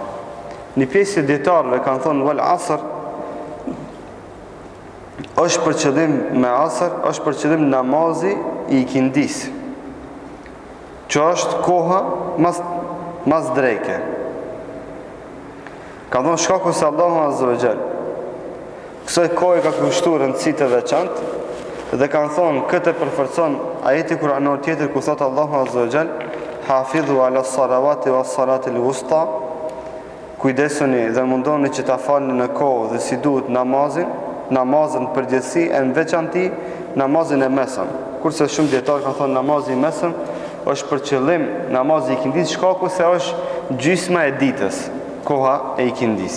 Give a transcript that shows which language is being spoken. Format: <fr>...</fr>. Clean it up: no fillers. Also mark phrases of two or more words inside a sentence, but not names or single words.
<sq>Një pjesë e dietarëve kanë thonë</sq> <ar>والعصر</ar> <sq>është për qëllim me asr, është për qëllim namazi i ikindis, që është koha mas dreke. Ka thonë shkaku se Allahu</sq> <ar>عز وجل</ar> <sq>kësaj kohe ka kushtuar rëndësi të veçantë dhe kanë thonë këtë përforcon ajeti kuranor tjetër ku thotë Allahu</sq> <ar>عز وجل: حافظوا على الصلوات والصلاة الوسطى.</ar> <sq>Kujdesuni dhe mundoni që ta falni në kohë dhe si duhet namazin përgjithësi e në veçanti namazin e mesëm. Kurse shumë dietarë kanë thonë namazi i mesëm është për qëllim namazi i ikindis, shkaku se është gjysma e ditës, koha e ikindis.</sq>